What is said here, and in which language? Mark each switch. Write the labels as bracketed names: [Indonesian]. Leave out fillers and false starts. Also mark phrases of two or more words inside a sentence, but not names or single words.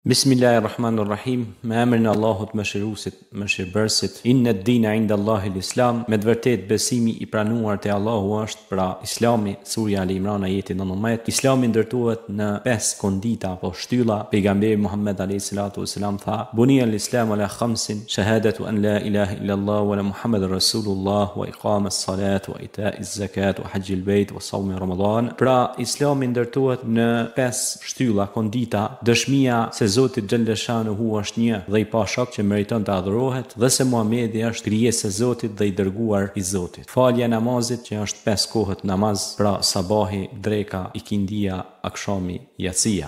[Arabic] بسم الله الرحمن الرحيم. [Albanian] Me emrin e Allahut mëshiruesit, mëshirbërësit. [Arabic] إن الدين عند الله الإسلام. [Albanian] Me të vërtetë besimi i pranuar te Allahu është pra Islami. Surja Al Imran ajeti 19. Islami ndërtohet në 5 kondita apo shtylla. Pejgamberi Muhammed [Arabic] عليه الصلاة والسلام [Albanian] tha: [Arabic] "بني الإسلام على خمس شهادة أن لا إله إلا الله وأن محمدا رسول الله وإقام الصلاة وإيتاء الزكاة وحج البيت وصوم رمضان." [Albanian] Pra Islami ndërtohet në 5 shtylla, kondita: dëshmia se Zoti Xhalleshanuhu është një dhe i pashok që meriton të adhurohet, dhe se Muhamedi është krijesë e Zotit dhe i dërguar i Zotit. Falja e namazit që është 5 kohët namaz, pra sabahi, dreka, ikindia, akshami, yatsia.